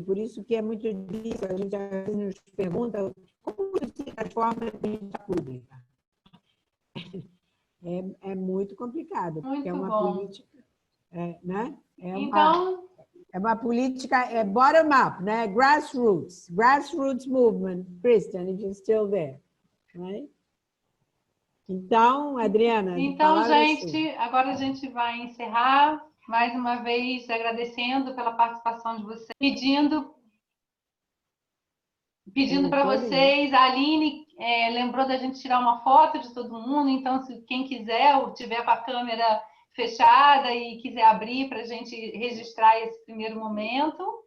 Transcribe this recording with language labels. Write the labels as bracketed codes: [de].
[pt] Por isso que é muito difícil. A gente às vezes nos pergunta como se transforma a política pública. É muito complicado, porque é uma política, né? É uma política bottom-up, né? [en] Grassroots movement, Kristen, if you're still there. Right? [pt] Então, Adriana... Então, gente, agora a gente vai encerrar, mais uma vez agradecendo pela participação de vocês, pedindo para vocês, a Aline lembrou da gente tirar uma foto de todo mundo, então, se quem quiser ou tiver com a câmera fechada e quiser abrir para a gente registrar esse primeiro momento,